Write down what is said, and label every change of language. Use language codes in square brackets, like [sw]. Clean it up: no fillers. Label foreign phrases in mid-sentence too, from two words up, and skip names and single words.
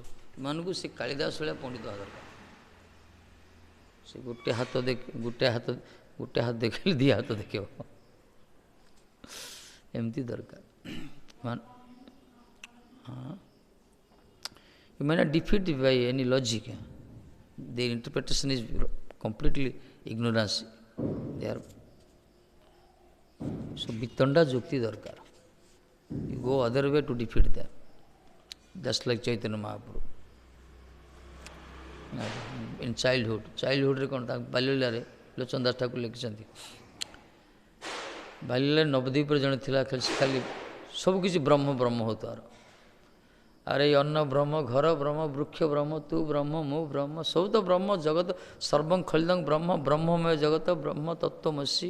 [or] ଏମାନଙ୍କୁ ସେ କାଳିଦାସ ଭଳିଆ ପଣ୍ଡିତ ହେବା ଦରକାର। ସେ ଗୋଟେ ହାତ ଦେଖେଇଲେ ଦୁଇ ହାତ ଦେଖେଇବ, ଏମିତି ଦରକାର। [en] ଏମାନେ defeat by any logic, their interpretation is completely ignorance. [or] ଦେୟାର ସବୁ ବିତଣ୍ଡା ଯୁକ୍ତି ଦରକାର। [en] You go other way to defeat them, just like Chaitanya Mahaprabhu in childhood [or] ରେ କ'ଣ ତାଙ୍କ ବାଲ୍ୟଲୀଳାରେ ଲୋଚନ ଦାସ ଠାକୁର ଲେଖିଛନ୍ତି, ବାଲ୍ୟଲୀଳାରେ ନବଦ୍ୱୀପରେ ଜଣେ ଥିଲା, ଖାଲି ସବୁକିଛି ବ୍ରହ୍ମ ହେଉଥିବାର। ଆରେ ଏଇ ଅନ୍ନ ବ୍ରହ୍ମ, ଘର ବ୍ରହ୍ମ, ବୃକ୍ଷ ବ୍ରହ୍ମ, ତୁ ବ୍ରହ୍ମ, ମୁଁ ବ୍ରହ୍ମ, ସବୁ ତ ବ୍ରହ୍ମ। [sa] ଜଗତ ସର୍ବଂ ଖଳିଦଂ ବ୍ରହ୍ମ, ବ୍ରହ୍ମମୟ ଜଗତ, ବ୍ରହ୍ମ ତତ୍ତ୍ୱମସି।